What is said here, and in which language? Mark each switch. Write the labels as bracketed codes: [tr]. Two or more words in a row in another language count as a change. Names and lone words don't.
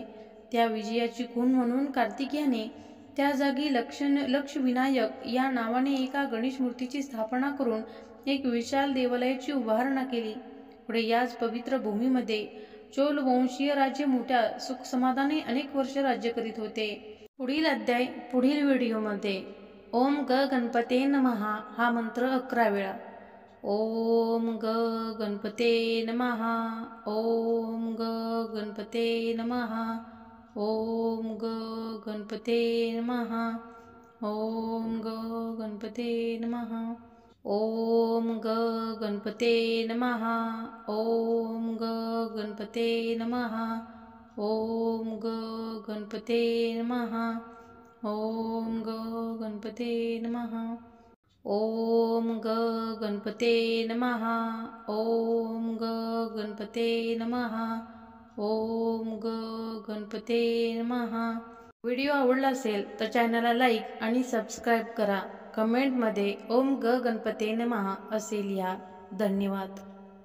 [mr] त्या विजयाची खूण म्हणून कार्तिकेयाने त्या जागी लक्षविनायक या नावाने एका गणेश मूर्तीची स्थापना करून एक विशाल देवालयाची उभारणा केली. पुढे याच पवित्र भूमीमध्ये चोल वंशीय राज्य मोठ्या सुखसमाधाने अनेक वर्ष राज्य करीत होते. पुढील अध्याय पुढील व्हिडिओमध्ये. [sa] ओम ग गणपते नमः [mr] हा मंत्र 11 वेळा. [sa] ओम ग गणपते नमः. ओम ग गणपते नमः. ओम ग गणपते नमः. ओम ग गणपते नमः. ओम ग गणपते नमः. ओम ग गणपते नमः. ओम ग गणपते नमः. ओम ग गणपते नमः. ओम ग गणपते नमः. ओम ग गणपते नमः. ओम ग गणपते नमः. [mr] व्हिडिओ आवडला असेल तर चॅनलला लाईक आणि सबस्क्राईब करा. कमेंटमध्ये [sa] ओम ग गणपते नमः [mr] असे लिहा. धन्यवाद.